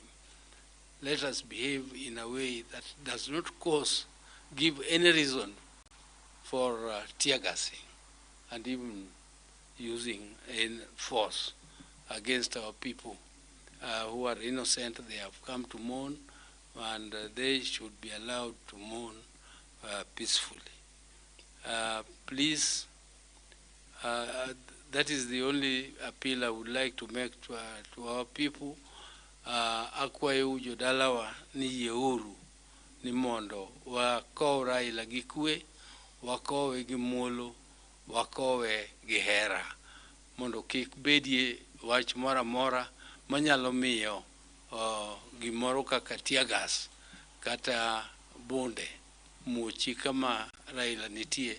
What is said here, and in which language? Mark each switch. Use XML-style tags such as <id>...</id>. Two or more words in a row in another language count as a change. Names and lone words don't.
<en>Let us behave in a way that does not give any reason for tear gassing and even using force against our people who are innocent. They have come to mourn, and they should be allowed to mourn peacefully. Please, that is the only appeal I would like to make to our people.</en> <luo>Akwayo jodalawa ni yeuru ni mondo wakow Raila gi kwe, wakowe gi muolo, wakowe gi hera, mondo kik bedie wach mora mora manyalo miyo gimoro kaka</luo> <en>tear gas</en> <luo>kata bunde muochi kama Raila nitie.</luo>